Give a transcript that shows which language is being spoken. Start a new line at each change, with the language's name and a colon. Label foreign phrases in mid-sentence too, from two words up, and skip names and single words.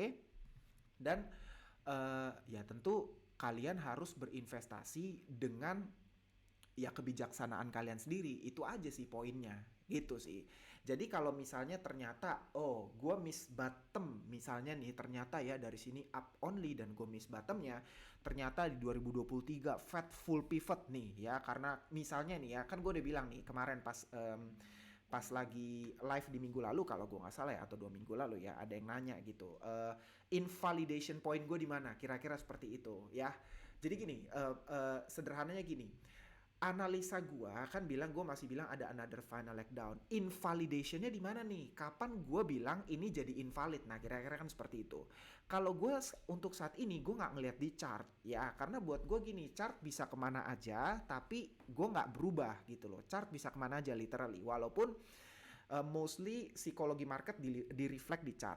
Indonesian: Dan ya tentu kalian harus berinvestasi dengan ya kebijaksanaan kalian sendiri. Itu aja sih poinnya, gitu sih. Jadi kalau misalnya ternyata oh gue
English: miss bottom
Indonesian: misalnya nih, ternyata ya dari sini
English: up only
Indonesian: dan gue
English: miss bottomnya,
Indonesian: ternyata di 2023 Fed
English: full pivot
Indonesian: nih ya, karena misalnya nih ya kan gue udah bilang nih kemarin pas lagi live di minggu lalu kalau gue nggak salah ya, atau 2 minggu lalu ya, ada yang nanya gitu,
English: invalidation point
Indonesian: gue di mana, kira-kira seperti itu ya. Jadi gini, sederhananya gini, analisa gua kan bilang, gua masih bilang ada
English: another final leg down.
Indonesian: Invalidationnya di mana nih? Kapan gua bilang ini jadi invalid? Nah, kira-kira kan seperti itu. Kalau gua untuk saat ini gua nggak ngelihat di chart ya, karena buat gua gini, chart bisa kemana aja, tapi gua nggak berubah gitu loh. Chart bisa kemana aja literally, walaupun mostly psikologi market di reflect di chart.